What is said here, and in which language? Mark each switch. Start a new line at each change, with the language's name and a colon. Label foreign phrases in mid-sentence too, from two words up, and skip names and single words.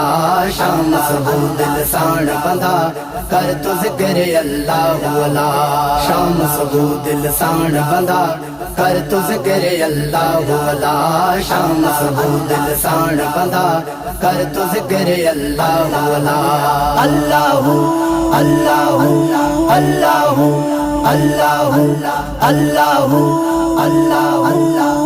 Sindhi: शाम सबू दिल साण बंदा कर तु ज़िक्र अल्लाहु अला। शाम सबू दिल साण बंदा कर तु ज़िक्र अल्लाहु अला। शाम सबू दिल साण बंदा कर तु ज़िक्र अल्लाहु अला।
Arabic: الله الله الله الله الله الله.